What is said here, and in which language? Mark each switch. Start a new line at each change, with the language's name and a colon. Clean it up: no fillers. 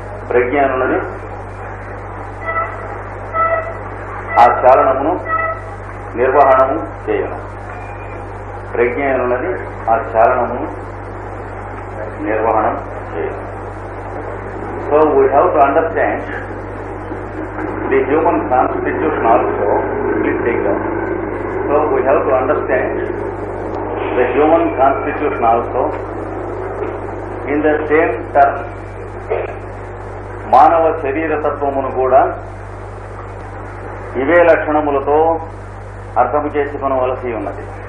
Telugu: ప్రజ్ఞ అన్నది ఆ చాలనమును నిర్వహణము చేయను. ప్రజ్ఞ అన్నది ఆ చాలనమును నిర్వహణం చేయను.
English: So we have to understand the human constitution also. Please take down. So we have to understand the human constitution also in the same term.
Telugu: మానవ శరీర తత్వమును కూడా ఇవే లక్షణములతో అర్థము చేసుకొనవలసి ఉన్నది.